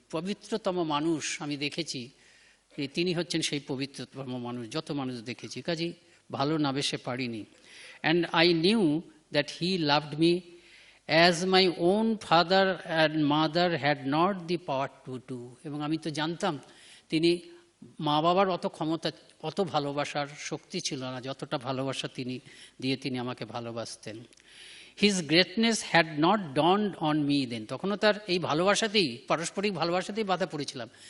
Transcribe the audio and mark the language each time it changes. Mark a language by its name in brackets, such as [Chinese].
[Bangla] পবিত্রতম মানুষ আমি দেখেছি, তিনি হচ্ছেন সেই পবিত্রতম মানুষ যত মানুষ দেখেছি। কাজেই ভালো না বেশে পারিনি। [English] And I knew that he loved me as my own father and mother had not the power to do. [Bangla] এবং আমি তো জানতাম তিনি মা বাবার অত ক্ষমতা, অত ভালোবাসার শক্তি ছিল না যতটা ভালোবাসা তিনি আমাকে ভালোবাসতেন। [English] His greatness had not dawned on me then. [Bangla] তখনও তার এই ভালোবাসাতেই, পারস্পরিক ভালোবাসাতেই বাধা পড়েছিলাম।